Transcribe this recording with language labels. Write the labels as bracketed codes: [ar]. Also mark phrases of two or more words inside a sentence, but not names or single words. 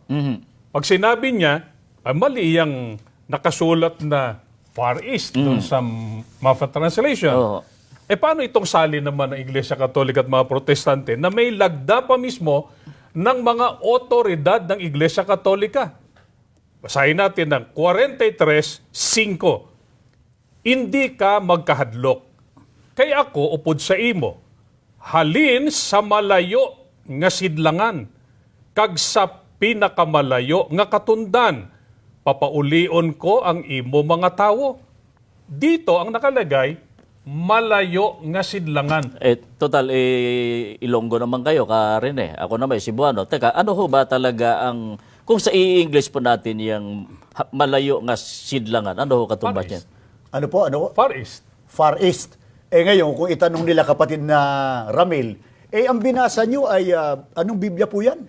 [tl] Pag sinabi niya, ay mali yung nakasulat na [en] Far East [tl] doon sa Mafra Translation. Oo. Paano itong sali naman ng Iglesia Katolika at mga Protestante na may lagda pa mismo ng mga otoridad ng Iglesia Katolika? Basahin natin ng 43:5. [hil] Hindi ka magkahadlok. Kay ako upod sa imo. Halin sa malayo nga sidlangan. Kag sa pinakamalayo nga katundan. Papaulion ko ang imo mga tawo. [tl] Dito ang nakalagay, [hil] malayo nga sidlangan. [tl] Total, Ilonggo naman kayo, Rene. Ako naman, Cebuano. Teka, ano ho ba talaga ang, kung sa i-English po natin yung [hil] malayo nga sidlangan, [tl] ano ho katumbas Far niyan? East. Ano po? Ano? [en] Far East. Far East. [tl] Ngayon, kung itanong nila kapatid na Ramil, ang binasa nyo ay, anong Biblia po yan?